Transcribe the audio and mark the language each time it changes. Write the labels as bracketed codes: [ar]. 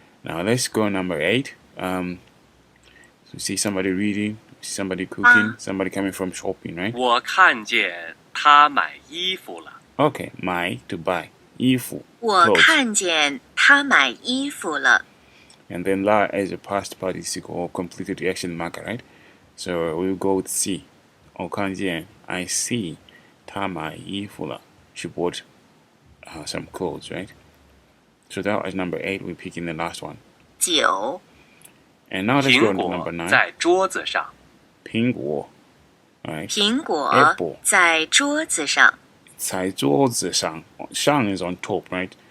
[en] Now let's go number 8. So you see somebody reading, somebody cooking, somebody coming from shopping, right? [zh] 我看见他买衣服了， [en] Okay, 买 to buy. 衣服 [zh] 我 [en] clothes. [zh] 看见他买衣服了。 [en] And then la as a past participle or completed action marker, right? So we'll go with C. [zh] 我看见 [en] I see [zh] 她买衣服了. [en] She bought some clothes, right? So that was number 8. We're picking the last one. 9. And now let's [zh] 苹 [en] go to number [zh] 果 [en] 9. [zh] 在桌子上，苹果. [en] Alright. [zh] 苹果 [en] Apple. [zh] 在桌子上。在桌子上. [en] Shang is on top, right?